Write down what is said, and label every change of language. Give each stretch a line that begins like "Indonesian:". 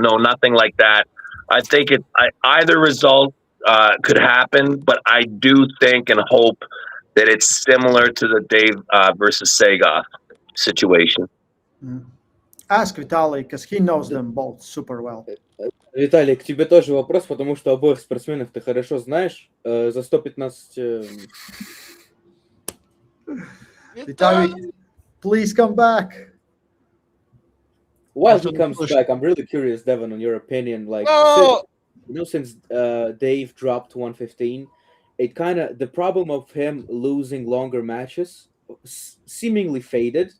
English: No, nothing like that. I think either result could happen, but I do think and hope that it's similar to the Dave versus Sagoff situation. Ask Vitali, because he knows them both super well.
Russian: Виталий, к тебе тоже вопрос, потому что обоих спортсменов ты хорошо знаешь. За 115...
English: Vitali, please come back. While he comes back, I'm really curious, Devon, on your opinion. Like, since Dave dropped 115, the problem of him losing longer matches seemingly faded.